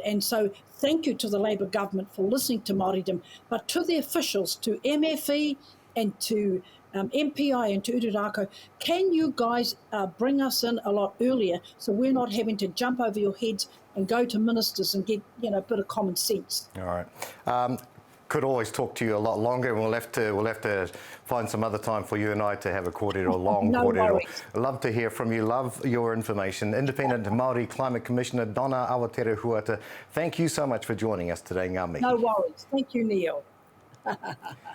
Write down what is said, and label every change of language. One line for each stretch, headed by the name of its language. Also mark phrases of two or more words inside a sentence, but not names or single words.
English: And so thank you to the Labour government for listening to Māoridom, but to the officials, to MFE and to MPI and to Ururako, can you guys bring us in a lot earlier so we're not having to jump over your heads and go to ministers and get, a bit of common sense? All right. Could always talk to you a lot longer, and we'll have to find some other time for you and I to have a kōrero, long No kōrero. worries. Love to hear from you, love your information. Independent Māori Climate Commissioner Donna Awatere-Huata, thank you so much for joining us today,
Māori: ngā mihi.
English: No worries. Thank you, Neil.